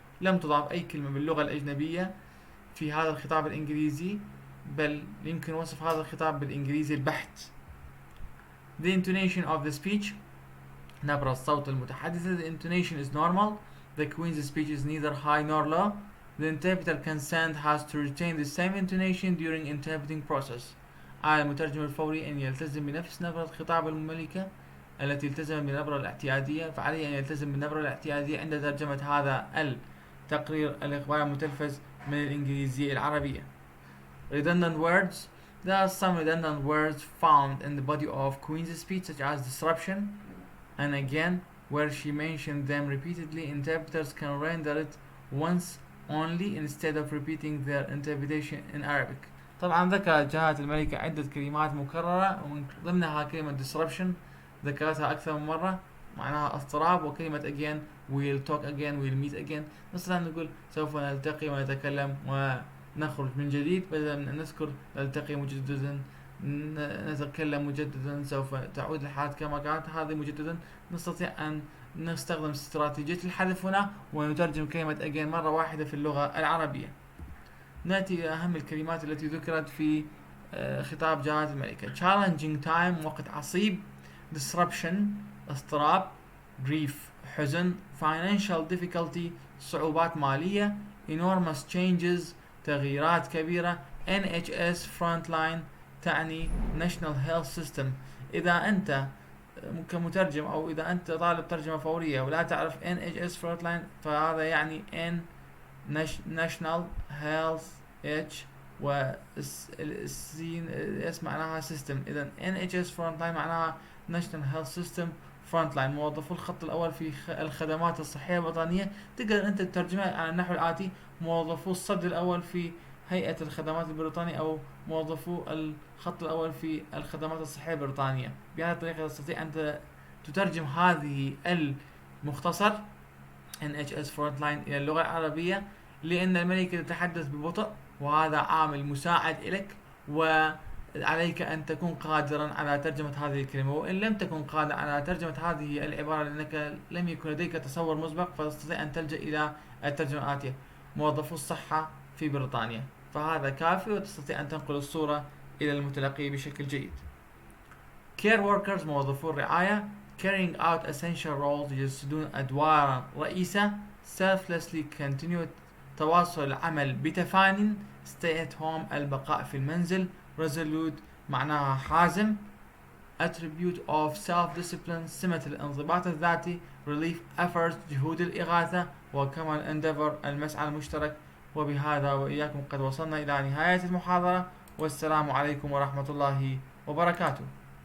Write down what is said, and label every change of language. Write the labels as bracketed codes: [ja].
[ar] لم تضاف أي كلمة باللغة الأجنبية في هذا الخطاب الإنجليزي بل يمكن وصف هذا الخطاب بالإنجليزي البحت. [en] The intonation of the speech. [ar] نبرة الصوت المتحدثة. [en] The intonation is normal. The Queen's speech is neither high nor low. The interpreter consent has to retain the same intonation during interpreting process. [ar] على المترجم الفوري أن يلتزم بنفس نبرة خطاب الملكة التي التزم بالنبرة الاعتيادية، فعليه أن يلتزم بالنبرة الاعتيادية عند ترجمة هذا التقرير الإخباري المتلفز من الإنجليزية العربية. [en] Redundant words. There are some redundant words found in the body of Queen's speech such as disruption, and again where she mentioned them repeatedly, interpreters can render it once only instead of repeating their interpretation in Arabic. [ar] طبعا ذكرت جلالة الملكة عدة كلمات مكررة ومن ضمنها كلمة disruption ذكرتها أكثر من مرة معناها اضطراب، وكلمة [en] again we'll talk again we'll meet again. [ar] نستطيع أن نقول سوف نلتقي ونتكلم ونخرج من جديد بدلا من أن نذكر نلتقي مجددا نتكلم مجددا سوف تعود الحياة كما كانت هذه مجددا. نستطيع أن نستخدم استراتيجية الحذف هنا ونترجم كلمة again مرة واحدة في اللغة العربية. نأتي إلى أهم الكلمات التي ذكرت في خطاب جلالة الملكة. [en] challenging time [ar] وقت عصيب. disruption اضطراب. [en] grief [ar] حزن. [en] financial difficulty [ar] صعوبات مالية. [en] enormous changes [ar] تغييرات كبيرة. [en] NHS frontline [ar] تعني [en] national health system. [ar] إذا أنت كمترجم أو إذا أنت طالب ترجمة فورية ولا تعرف NHS frontline، فهذا يعني [en] national health [ar] H والسين اس معناها system. إذا NHS frontline معناها [en] national health system frontline، [ar] موظفو الخط الأول في الخدمات الصحية البريطانية. تقدر أنت تترجمها على النحو الآتي: موظفو الصف الأول في هيئة الخدمات البريطانية، أو موظفو الخط الأول في الخدمات الصحية البريطانية. بهذه الطريقة تستطيع أن تترجم هذه المختصر NHS Frontline إلى اللغة العربية، لأن الملكة تتحدث ببطء وهذا عامل مساعد لك، وعليك أن تكون قادرا على ترجمة هذه الكلمة. وإن لم تكن قادرا على ترجمة هذه العبارة لأنك لم يكن لديك تصور مسبق، فتستطيع أن تلجأ إلى الترجمة الآتية: موظفو الصحة في بريطانيا. فهذا كافي وتستطيع أن تنقل الصورة إلى المتلقي بشكل جيد. [en] care workers [ar] موظفو الرعاية [en] carrying out essential roles [ar] يجسدون أدوارا رئيسة. [en] selflessly continue [ar] تواصل العمل بتفان. [en] stay at home [ar] البقاء في المنزل. resolute معناها حازم. [en] attribute of self-discipline [ar] سمة الانضباط الذاتي. [en] relief efforts [ar] جهود الإغاثة. وكمان endeavor المسعى المشترك. وبهذا وإياكم قد وصلنا إلى نهاية المحاضرة، والسلام عليكم ورحمة الله وبركاته.